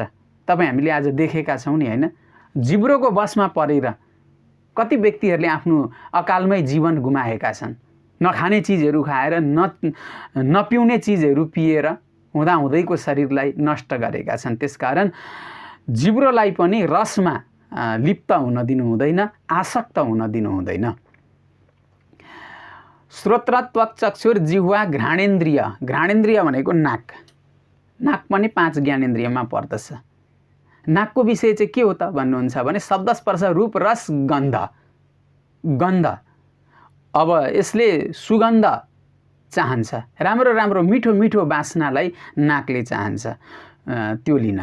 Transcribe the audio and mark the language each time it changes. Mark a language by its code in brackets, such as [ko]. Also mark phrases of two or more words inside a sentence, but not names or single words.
[ne] तपाईँ हामीले आज देखेका छौँ नि, होइन? जिब्रोको बसमा परेर कति व्यक्तिहरूले आफ्नो अकालमै जीवन गुमाएका छन्। नखाने चिजहरू खाएर, नपिउने चिजहरू पिएर हुँदाहुँदैको शरीरलाई नष्ट गरेका छन्। त्यसकारण जिब्रोलाई पनि रसमा लिप्त हुन दिनु हुँदैन, आसक्त हुन दिनु हुँदैन। [sa] श्रोत्र त्वक चक्षुर जिह्वा घ्राणेन्द्रिय, [ne] घ्राणेन्द्रिय भनेको नाक, नाक पनि 5 ज्ञानेन्द्रियमा पर्दछ। नाकको विषय चाहिँ के हो त भन्नुहुन्छ भने शब्द स्पर्श रूप रस गन्ध, गन्ध। अब यसले सुगन्ध चाहन्छ, राम्रो राम्रो मिठो मिठो बास्नालाई नाकले चाहन्छ त्यो लिन।